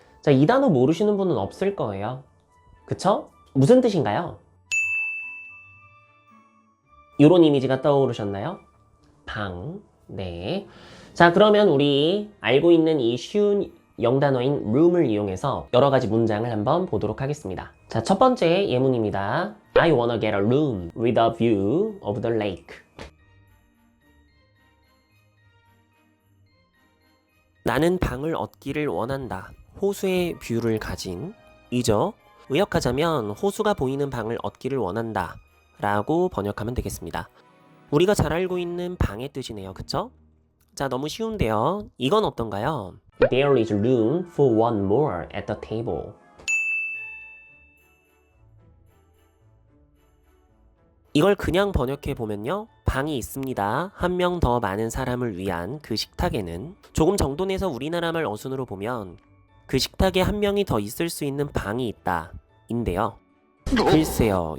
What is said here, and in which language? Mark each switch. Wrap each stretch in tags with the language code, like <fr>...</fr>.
<ko>자, 이 단어 모르시는 분은 없을 거예요. 그쵸? 무슨 뜻인가요? 이런 이미지가 떠오르셨나요? 방. 네. 자, 그러면 우리 알고 있는 이 쉬운 영단어인 room을 이용해서 여러 가지 문장을 한번 보도록 하겠습니다. 자, 첫 번째 예문입니다.</ko> <en>I wanna get a room with a view of the lake.</en> <ko>나는 방을 얻기를 원한다. 호수의 뷰를 가진 이죠. 의역하자면 호수가 보이는 방을 얻기를 원한다 라고 번역하면 되겠습니다. 우리가 잘 알고 있는 방의 뜻이네요. 그쵸? 자, 너무 쉬운데요. 이건 어떤가요?</ko> <en>There is room for one more at the table.</en> <ko>이걸 그냥 번역해 보면요. 방이 있습니다. 한 명 더 많은 사람을 위한 그 식탁에는 조금 정돈해서 우리나라 말 어순으로 보면 그 식탁에 한 명이 더 있을 수 있는 방이 있다 인데요. 글쎄요.</ko>